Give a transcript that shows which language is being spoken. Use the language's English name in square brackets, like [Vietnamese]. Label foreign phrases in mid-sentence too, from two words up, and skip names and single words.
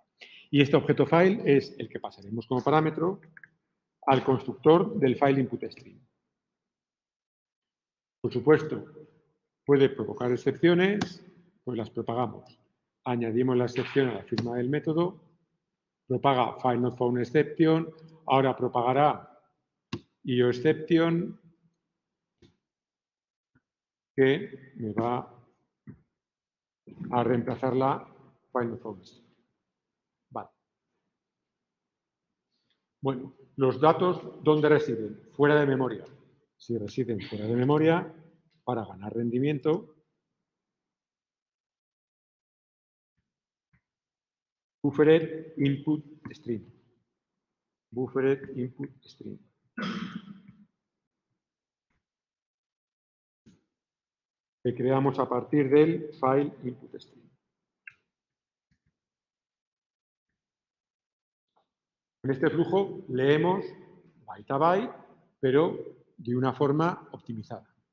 [Spanish] Y este objeto file es el que pasaremos como parámetro al constructor del [English] file input string. [Spanish] Por supuesto, puede provocar excepciones, pues las propagamos. Añadimos la excepción a la firma del método, propaga [English] file not found exception, [Spanish] ahora propagará IOException, que me va a reemplazar la [English] file not found exception. [Spanish] Vale. Bueno, los datos, ¿dónde residen? Fuera de memoria. Si residen fuera de memoria, para ganar rendimiento, [English] buffered input string. Buffered input string. [Spanish] Que creamos a partir del [English] file input string. [Spanish] En este flujo leemos byte a byte, pero de una forma optimizada.